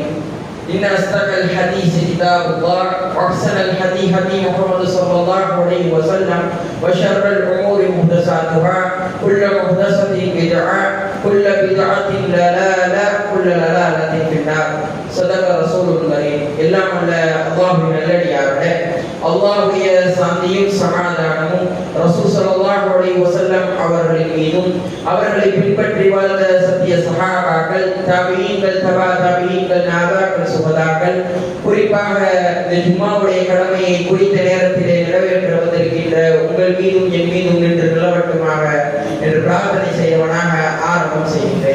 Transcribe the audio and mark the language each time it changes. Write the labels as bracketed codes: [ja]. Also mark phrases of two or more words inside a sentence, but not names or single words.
[ar] إن أصدق الحديث كتاب الله وأحسن الحديث هدي محمد صلى الله عليه وسلم وشر الأمور محدثاتها كل محدثة بدعة كل بدعة ضلالة كل ضلالة في النار. صدق رسول الكريم. [ta] எல்லாம் அல்ல அல்லாஹ்வின் நல்லடியார்களே, அல்லாஹ்வுடைய சாந்தியும் சமாதானமும் ரசூல் [ar] صلى الله عليه وسلم [ta] அவர்களின் மீதும் அவர்களை பின்பற்றி வாழ்ந்த சத்திய சஹாபாக்கள், தாபீஈன்கள், தபா தாபீஈன்கள், நாதாக்கள், சுஹதாக்கள், குறிப்பாக இந்த ஜும்மாவுடைய கடமையை குறித்த நேரத்திலே நிறைவேற்ற வந்திருக்கின்ற உங்கள் மீதும் என் மீதும் நின்று நிலவட்டுமாக என்று பிரார்த்தனை செய்தவனாக ஆரம்பம் செய்கின்றேன்.